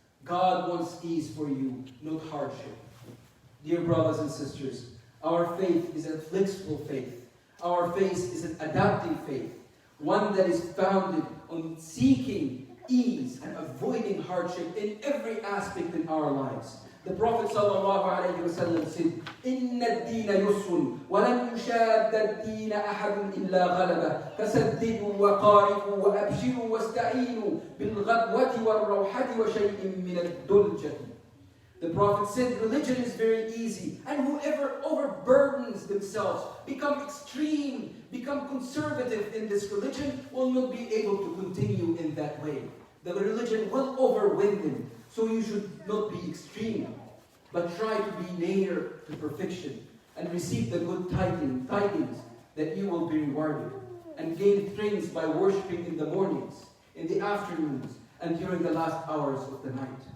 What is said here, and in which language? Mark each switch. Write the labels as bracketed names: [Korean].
[English] God wants ease for you, not hardship. Dear brothers and sisters, our faith is a flexible faith. Our faith is an adapting faith, one that is founded on seeking ease and avoiding hardship in every aspect in our lives. The Prophet ﷺ said, [Arabic] إِنَّ الدِّينَ يُسْرٌ وَلَنْ يُشَادَّ الدِّينَ أَحَدٌ إِلَّا غَلَبَهُ فَسَدِّدُوا وَقَارِبُوا وَأَبْشِرُوا وَاسْتَعِينُوا بِالْغَدْوَةِ وَالرَّوْحَةِ وَشَيْءٍ مِّنَ الدُّلْجَةِ. [English] The Prophet said, religion is very easy, and whoever overburdens themselves, become extreme, become conservative in this religion, will not be able to continue in that way. The religion will overwhelm them. So you should not be extreme, but try to be near to perfection and receive the good tidings that you will be rewarded, and gain strength by worshipping in the mornings, in the afternoons, and during the last hours of the night.